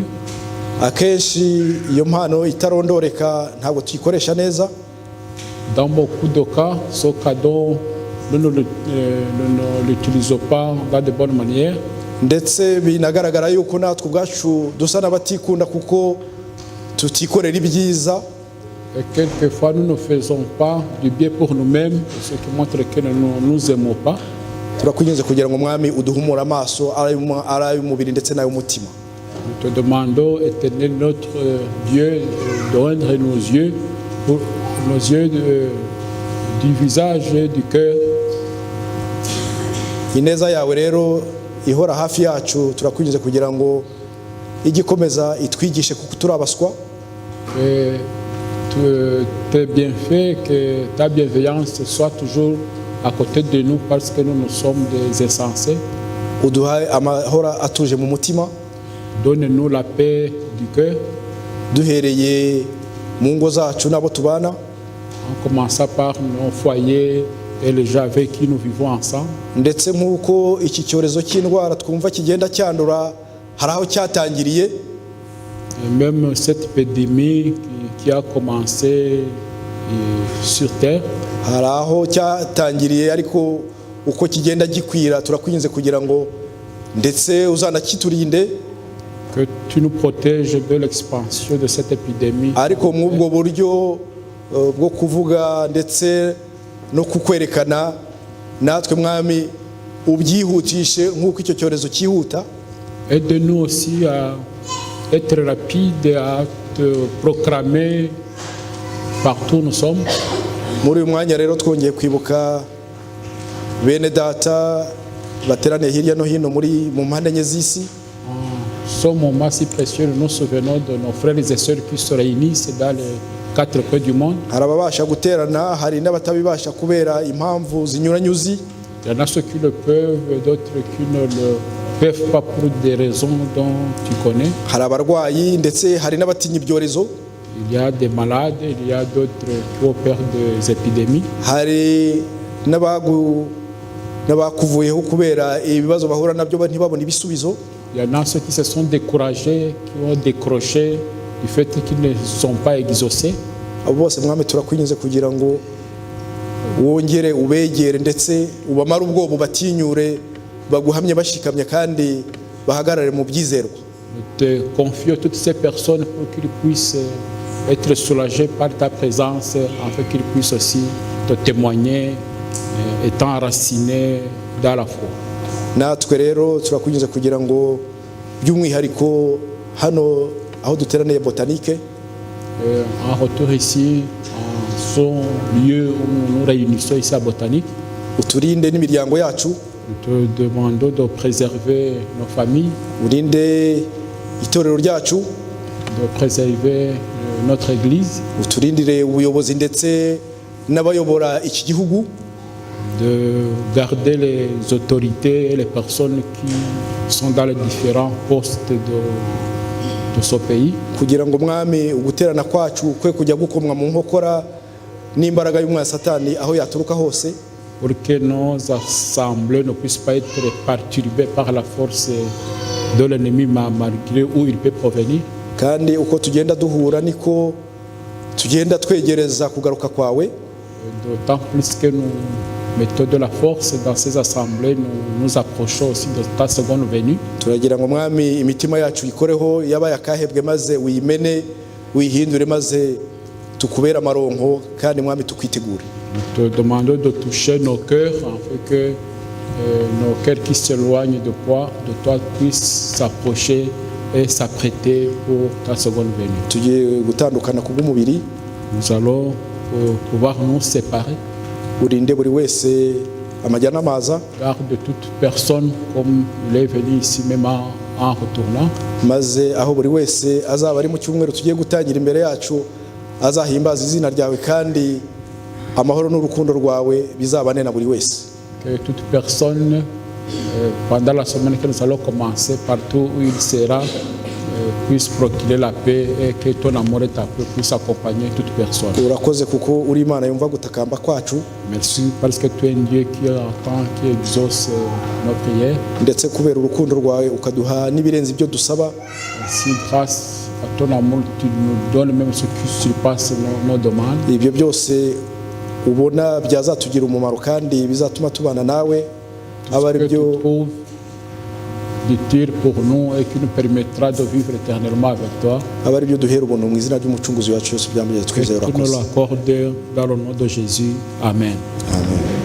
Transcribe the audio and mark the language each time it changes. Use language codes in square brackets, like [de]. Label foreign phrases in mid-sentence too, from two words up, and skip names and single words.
[rw] Akenshi iyo mpano itarondoreka ntabwo tuyikoresha neza. [fr] Dans beaucoup de cas, ce cadeau, nous ne l'utilisons pas dans de bonnes manières. [rw] Ndetse binagaragara yuko natwe ubwacu dusa n'abatikunda kuko tutikorera ibyiza. [fr] Et quelquefois, nous ne faisons pas du bien pour nous-mêmes, ce qui montre que nous ne nous aimons pas. [rw] Turakwinginze kugira ngo mwami uduhumura amaso ari ay'umubiri ndetse n'ay'umutima. [fr] Nous te demandons, Éternel notre Dieu, de rendre nos yeux du visage et du cœur. [rw] Ineza yawe rero ihora hafi yacu, turakwinginze kugira ngo igikomeza itwigishe kuko turabaswa. [fr] Tes bienfaits, que ta bienveillance soit toujours à côté de nous parce que nous sommes des insensés. [rw] Uduhaye amahora atuje mu mutima. [fr] Donne-nous la paix du cœur. [rw] Duhereye mu ngo zacu n'abo tubana. [fr] En commençant par nos foyers et les gens avec qui nous vivons ensemble. [rw] Ndetse nk'uko iki cyorezo cy'indwara twumva kigenda cyandura, hari aho cyatangiriye. [fr] Et même cette épidémie qui a commencé sur terre. [rw] Hari aho cyatangiriye ariko uko kigenda gikwira turakwinze kugira ngo ndetse uzanakiturinde. [fr] Que tu nous protèges de l'expansion de cette épidémie. [rw] Ariko mu bwo buryo bwo kuvuga ndetse no kukwerekana, natwe mwami ubyihutishe nk'uko icyo cyorezo cyihuta. [fr] Aide-nous aussi à être rapide à te proclamer partout où nous sommes. [rw] Muri uyu mwanya rero twongeye kwibuka bene data bateraniye hirya no hino mu mpande enye z'isi. [fr] En ce moment si précieux, nous nous souvenons de nos frères et sœurs qui se réunissent dans les 4 coins du monde. [rw] Hari ababasha guterana, hari n'abatabibasha kubera impamvu zinyuranyuzi. [fr] Il y en a ceux qui le peuvent, d'autres qui ne le peuvent pas pour des raisons dont tu connais. [rw] Hari abarwayi ndetse hari n'abatinya ibyorezo. [fr] Il y a des malades, il y a d'autres qui ont peur des épidémies. [rw] Hari n'abakuvuyeho kubera ibibazo bahura nabyo ntibabone ibisubizo. [fr] Il y en a ceux qui se sont découragés, qui ont décroché du fait qu'ils ne sont pas exaucés. [rw] Abo bose mwami turakwinginze kugira ngo wongere ubegere ndetse ubamara ubwoba batinyure baguhamye bashikamye kandi bahagarare mu byizerwa. [fr] Te confie toutes ces personnes pour qu'ils puissent être soulagés par ta présence, afin qu'ils puissent aussi te témoigner, étant enracinés dans la foi. [rw] Natwe rero turakwinginze kugira ngo by'umwihariko hano aho duteraniye Botanique, [fr] en retour ici, en son lieu où nous réunissons ici à Botanique, [rw] uturinde n'imiryango yacu. [fr] nous te demandons de préserver nos familles, [rw] urinde itorero ryacu, [fr] de préserver notre Église, [rw] uturindire ubuyobozi ndetse n'abayobora iki gihugu, [fr] de garder les autorités et les personnes qui sont dans les différents postes de ce pays, [rw] kugira ngo mwami uguterana kwacu kwe kujya gukomwa mu nkokora n'imbaraga y'umwana Satani aho yaturuka hose, [fr] pour que nos assemblées ne puissent pas être perturbées par la force de l'ennemi malgré où il peut provenir. [rw] kandi uko tugenda duhura niko tugenda twegereza kugaruka kwawe, [fr] D'autant plus que nous mettons de la force dans ces assemblées, nous nous approchons aussi de ta seconde venue. [rw] turagira ngo mwami imitima yacu ikoreho yabaye akahebwe maze uyimene uyihindure maze tukubera amaronko kandi mwami tukwitegure. [fr] Nous te demandons de toucher nos cœurs afin que nos cœurs qui s'éloignent de toi puissent s'approcher et s'apprêter pour ta seconde venue. [rw] tugiye gutandukana ku bw'umubiri, [fr] Nous allons pouvoir nous séparer. [rw] urinde buri wese amajya n'amaza, [fr] Garde toute personne comme il est venu ici même en retournant. [rw] maze aho buri wese azaba ari mu cyumweru tugiye gutangira imbere yacu azahimbaza izina ryawe kandi amahoro n'urukundo rwawe bizabane na buri wese. [fr] Que toute personne, pendant la semaine que nous allons commencer, partout où il sera, puisse procurer la paix et que ton amour et ta paix puissent accompagner toute personne. [rw] urakoze kuko uri Imana yumva gutakamba kwacu, [fr] Merci parce que tu es un Dieu qui entend, qui exauce nos prières. [rw] ndetse kubera urukundo rwawe ukaduha n'ibirenze ibyo dusaba. [fr] Merci grâce à ton amour, tu nous donnes même ce qui surpasse nos demandes. [rw] Ibyo byose ubona byazatugira umumaro kandi bizatuma tubana nawe, aba ari [fr] Que tu [rw] byo [fr] trouves utile pour nous et qui nous permettra de vivre éternellement avec toi. [rw] aba ari byo duhera ubuntu mu izina ry'umucunguzi wacu Yesu byambaye [fr] Que [rw] twizeye [fr] tu nous [rw] urakoze. [fr] l'accordes dans le nom de Jésus. Amen. Amen.